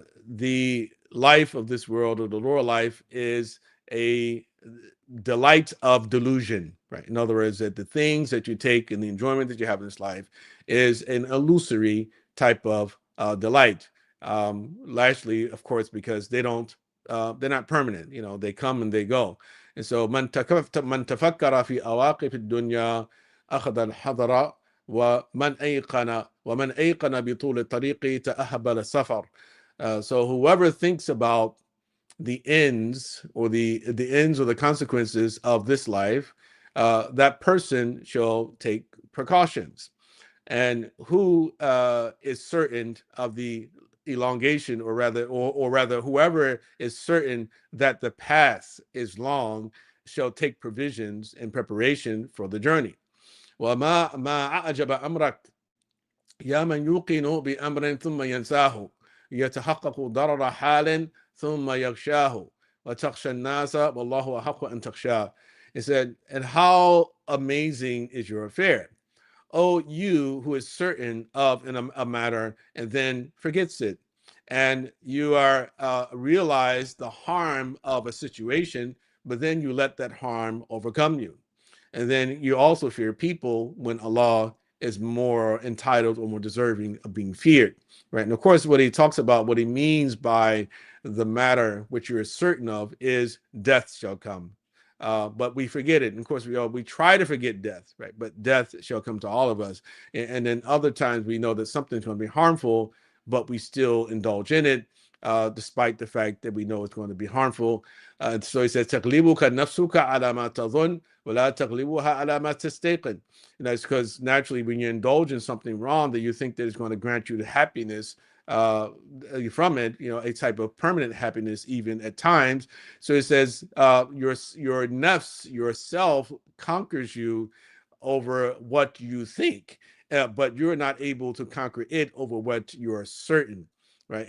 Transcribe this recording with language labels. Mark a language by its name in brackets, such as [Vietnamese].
[English] The life of this world, or the lower life, is a delight of delusion, right? In other words, that the things that you take and the enjoyment that you have in this life is an illusory type of delight. Largely, of course, because they're not permanent. They come and they go. And so [Arabic] من تفكر في أواقف الدنيا أخذ الحذر ومن أيقن بطول الطريق تأهب السفر. [English] So whoever thinks about the ends or the ends or the consequences of this life, that person shall take precautions. And who is certain of the elongation, or rather, whoever is certain that the path is long, shall take provisions in preparation for the journey. [Arabic] وما أعجب أمرك يا من يوقن بأمر ثم ينساه يتحقق ضرر حال ثم يغشاه وتخشى الناس والله أحق أن تخشاه. [English] It said, and how amazing is your affair, oh, you who is certain of a matter and then forgets it, and you are realize the harm of a situation, but then you let that harm overcome you. And then you also fear people when Allah is more entitled or more deserving of being feared, right? And of course, what he talks about, what he means by the matter which you're certain of, is death shall come. But we forget it. And of course, we try to forget death, right? But death shall come to all of us. And then other times we know that something's going to be harmful, but we still indulge in it, despite the fact that we know it's going to be harmful. So he says, [Arabic] تَغْلِبُكَ نَفْسُكَ عَلَى مَا تَظُنُّ وَلَا تَغْلِبُهَا عَلى مَا تَسْتَيْقِنُ. [English] And that's because naturally when you indulge in something wrong that you think that is going to grant you the happiness from it, a type of permanent happiness even at times. So it says your nafs, yourself, conquers you over what you think, but you're not able to conquer it over what you're certain, right?